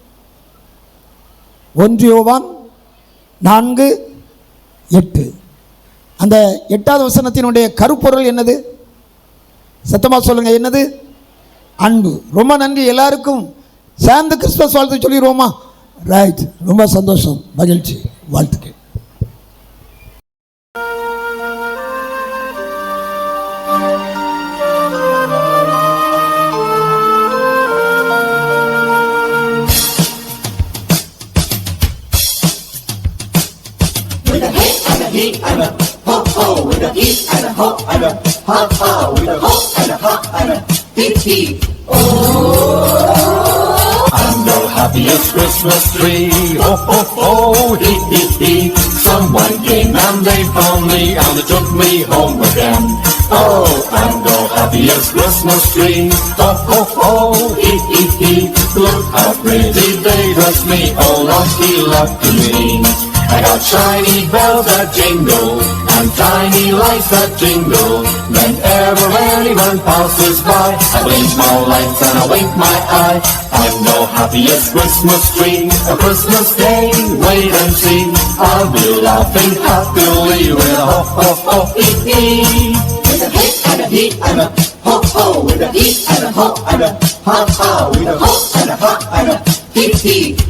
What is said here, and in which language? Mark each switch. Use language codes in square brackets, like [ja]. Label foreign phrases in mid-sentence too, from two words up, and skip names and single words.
[ta] 1 யோவான் 4:8. அந்த 8வது வசனத்தினுடைய கருப்பொருள் என்னது? சத்தமா சொல்லுங்க, என்னது? அன்பு. ரொம்ப நன்றி. எல்லாருக்கும் சேர்ந்து கிறிஸ்துமஸ் வாழ்த்து சொல்லிடுவோமா? ரைட், ரொம்ப சந்தோஷம், மகிழ்ச்சி, வாழ்த்துக்கள். [en] With a hey and a he and a ho ho, with a he and a ho and a ha ha, with a ho and a ha and a hee hee. Oh, I know how. happiest Christmas tree. Ho, ho, ho, hee, hee, hee. Someone came and they found me and they took me home again. Oh, I'm the happiest Christmas tree. Ho, ho, ho, hee, hee, hee. Look how pretty they dress me. Oh, lucky, lucky me. I got shiny bells that jingle and tiny lights that jingle. Whenever anyone passes by, I blink my lights and I wink my eye. I'm the happiest Christmas tree. A Christmas day, wait and see. I'll be laughing happily with a ho ho ho hee hee. With a hey and a hee and a ho ho. With a hee and a ho and a ha ha. With a ho and a ha and a hee hee.